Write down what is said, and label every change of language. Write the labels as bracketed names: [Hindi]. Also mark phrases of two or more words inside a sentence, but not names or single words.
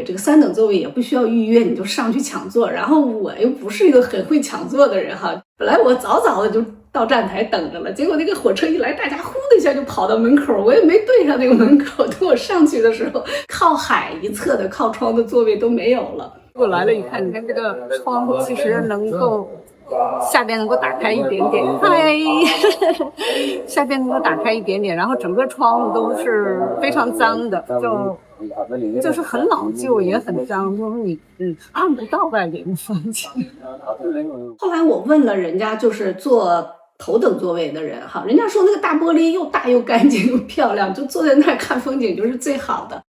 [Chinese] 這個3等座位也不需要預約，你就上去搶座。然後我又不是一個很會搶座的人哈，本來我早早的就到站台等着了，結果那個火車一來，大家呼的一下就跑到門口，我也沒對上那個門口，等我上去的時候，靠海一側的靠窗的座位都沒有了。我來了，你看這個窗戶其實能夠下邊能夠打開一點點，嗨，下邊能夠打開一點點，然後整個窗戶都是非常髒的，就是很老舊也很髒，就是你看不到外面的風景。後來我問了人家，就是坐頭等座位的人哈，人家說那個大玻璃又大又乾淨又漂亮，就坐在那兒看風景就是最好的。